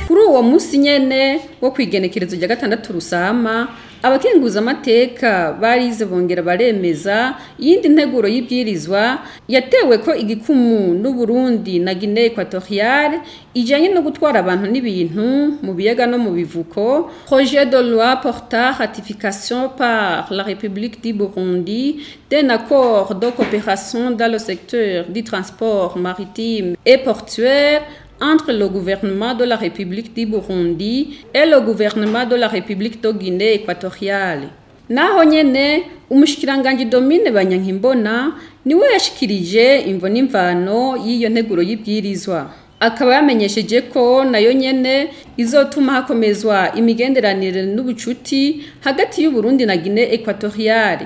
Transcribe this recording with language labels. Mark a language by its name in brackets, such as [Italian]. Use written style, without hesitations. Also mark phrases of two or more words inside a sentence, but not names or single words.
[Rundi] uwo musi nyene wo kwigenekerezo rya 6 Rusama abakenguza amateka barize bongera baremeza yindi nteguro y'ibwirizwa yatewe ko igikumu n'u Burundi na Guinée Equatoriale ijanye no gutwara abantu n'ibintu mu biyaga no mu bivuko. [French] Projet de loi portant ratification par la République du Burundi d'un accord de coopération dans le secteur du transport maritime et portuaire entre le gouvernement de la République du Burundi et le gouvernement de la République de Guinée Équatoriale. [Rundi] Naho nyene umushikiranganji Domine Banyankimbona niwe yashikirije imvo n'imvano y'iyo nteguro y'ibwirizwa. Akaba yamenyesheje ko nayo nyene izotuma hakomezwa imigenderanire n'ubucuti hagati y'u Burundi na Guinée Équatoriale.